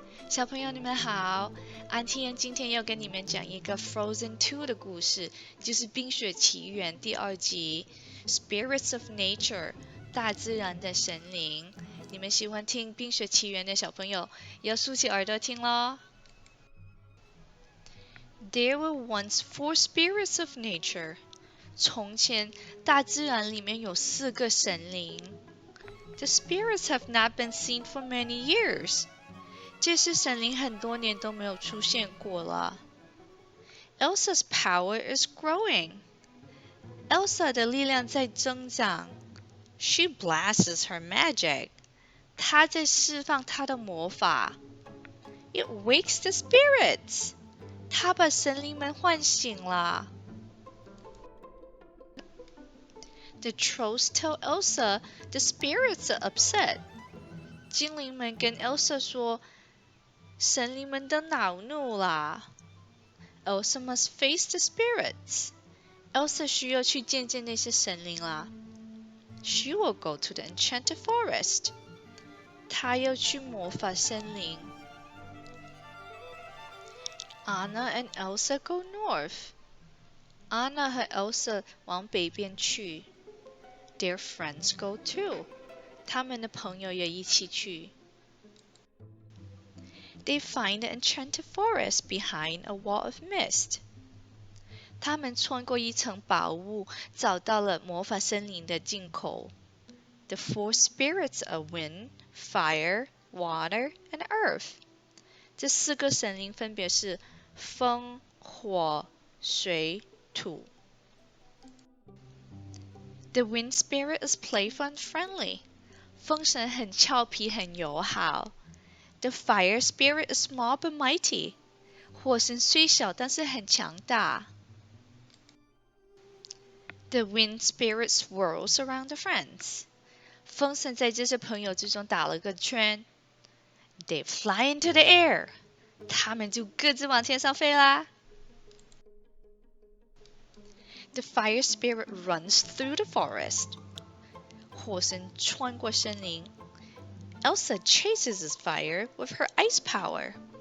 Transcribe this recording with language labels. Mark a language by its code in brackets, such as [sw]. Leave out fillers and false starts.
[zh] 小朋友你们好，安天今天要跟你们讲一个 Frozen 2的故事，就是冰雪奇缘第2集 Spirits of Nature 大自然的神灵。你们喜欢听冰雪奇缘的小朋友要竖起耳朵听咯。 [en] There were once 4 spirits of nature. [zh] 从前大自然里面有4个神灵。 [en] The spirits have not been seen for many years. [zh] 这些神灵很多年都没有出现过了。 [en] Elsa's power is growing. [zh] Elsa 的力量在增长。 [en] She blasts her magic. [zh] 她在释放她的魔法。 [en] It wakes the spirits. [zh] 她把神灵们唤醒了。 [en] The trolls tell Elsa the spirits are upset. [zh] 精灵们跟 Elsa 说，神灵们都恼怒啦。 [en] Elsa must face the spirits. [zh] Elsa 需要去见见那些神灵啦。 [en] She will go to the enchanted forest. [zh] 她要去魔法森林。 [en] Anna and Elsa go north. [zh] Anna 和 Elsa 往北边去。 [en] Their friends go too. [zh] 他们的朋友也一起去。 [en] They find the enchanted forest behind a wall of mist. [zh] 他们穿过一层薄雾，找到了魔法森林的进口。 [en] The 4 spirits are wind, fire, water, and earth. [zh] 这4个神灵分别是风、火、水、土。 [en] The wind spirit is playful and friendly. [zh] 风神很俏皮，很友好。 [en] The fire spirit is small but mighty. [zh] 火神虽小，但是很强大。 [en] The wind spirit swirls around the friends. [zh] 风神在这些朋友之中打了个圈。 [en] They fly into the air. [zh] 他们就各自往天上飞啦。 [en] The fire spirit runs through the forest. [zh] 火神穿过森林。 [en] Elsa chases his fire with her ice power.